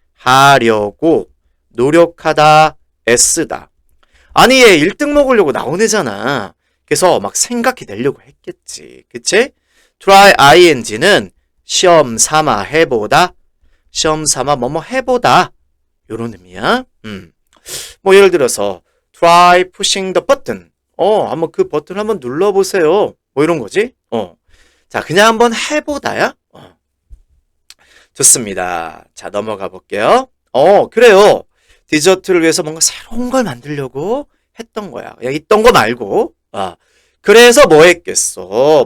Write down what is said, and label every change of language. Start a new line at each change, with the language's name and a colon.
Korean: 하려고 노력하다, 애쓰다. 아니 얘 1등 먹으려고 나온 애잖아. 그래서 막 생각해내려고 했겠지. 그치? try ing는 시험 삼아 해보다, 시험 삼아 뭐뭐 해보다 요런 의미야. 뭐 예를 들어서
English: try pushing the button.
Korean: 한번 그 버튼 한번 눌러보세요. 뭐 이런 거지. 자, 그냥 한번 해보다야. 좋습니다. 자, 넘어가 볼게요. 그래요. 디저트를 위해서 뭔가 새로운 걸 만들려고 했던 거야. 그냥 있던 거 말고. 그래서 뭐 했겠어.